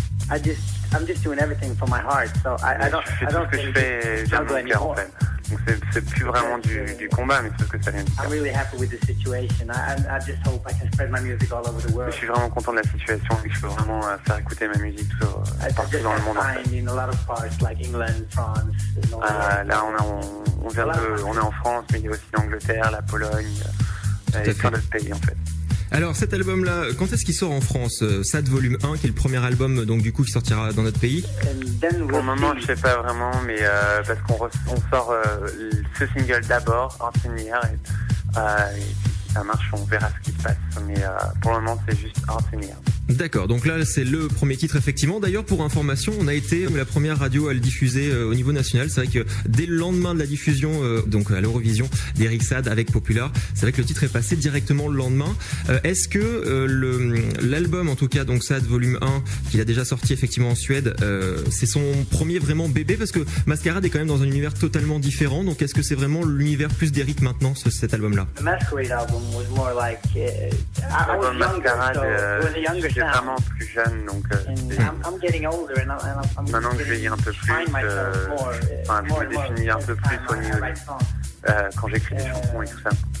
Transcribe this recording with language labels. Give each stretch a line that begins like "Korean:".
English: I'm just doing everything from my heart. So I don't.
French: Je fais tout ce que je fais vient de mon cœur en fait. Donc c'est plus vraiment du combat, mais c'est ce que ça vient du cœur.
English: I'm really happy with the situation. I just hope I can spread my music all over the world.
French: Je suis vraiment content de la situation et que je peux vraiment faire écouter ma musique partout dans le monde.
English: In a lot of parts like England, France.
French: Là on est en France, mais il y a aussi l'Angleterre, la Pologne et plein d'autres pays en fait. Alors cet album-là, quand est-ce qu'il sort en France? Saade Volume 1, qui est le premier album donc du coup qui sortira dans notre pays. Pour le moment, je sais pas vraiment, mais parce qu'on sort ce single d'abord, Hearts in the Air, et si ça marche, on verra ce qui se passe. Mais pour le moment, c'est juste Hearts in the Air. D'accord, donc là c'est le premier titre effectivement. D'ailleurs pour information, on a été la première radio à le diffuser au niveau national. C'est vrai que dès le lendemain de la diffusion donc à l'Eurovision d'Eric Saade avec Popular, c'est vrai que le titre est passé directement le lendemain. Est-ce que l'album en tout cas donc Saade Volume 1 qu'il a déjà sorti effectivement en Suède, c'est son premier vraiment bébé parce que Masquerade est quand même dans un univers totalement différent. Donc est-ce que c'est vraiment l'univers plus d'Eric maintenant cet album-là?
English: The Masquerade album was more like I was younger,
French: Je suis vraiment plus jeune, donc
English: I'm getting older and I'm
French: maintenant que je vieillis un peu plus, je me définis un peu plus au niveau quand j'écris des chansons et tout ça.